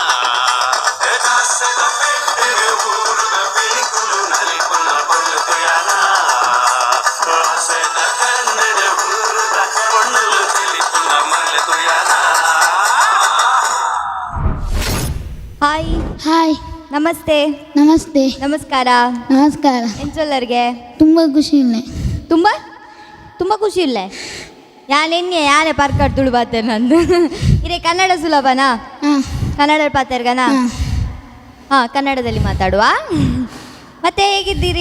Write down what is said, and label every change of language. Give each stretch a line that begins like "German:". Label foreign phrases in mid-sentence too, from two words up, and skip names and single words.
Tulu: ದಾಸದ ಪೆಟ್ಟಿಗೆ ಊರುದ ಪಿಲಿಕುಲು ನಲಿಪುನ ಪೊರ್ಲು ಯಾನ ಆಸೆದ ಕಣ್ಣಿಡು ಊರುದ ಪೊಣ್ಣಲು ತಿಳಿಪುನ ಮರ್ಲು ಯಾನ.
Kannada: ಹಾಯ್ ಹಾಯ್, ನಮಸ್ತೆ. ನಮಸ್ತೆ, ನಮಸ್ಕಾರ. ನಮಸ್ಕಾರ.
Tulu: ಎಂಚೊಲ್ಲರ್ಗೆ ತುಂಬ ಖುಷಿ ಇಲ್ಲ. ತುಂಬ ತುಂಬ ಖುಷಿ ಇಲ್ಲ. ಯಾನೇ ಪರ್ಕಟ್ ತುಳು ಬಾತೆ ನಂದು ಇರೇ ಕನ್ನಡ ಸುಲಭನಾ? ಹಾಂ, ಕನ್ನಡ ಪಾತೆರ್ಗನಾ?
Kannada: ಹಾಂ, ಕನ್ನಡದಲ್ಲಿ ಮಾತಾಡುವ. ಮತ್ತೆ ಹೇಗಿದ್ದೀರಿ?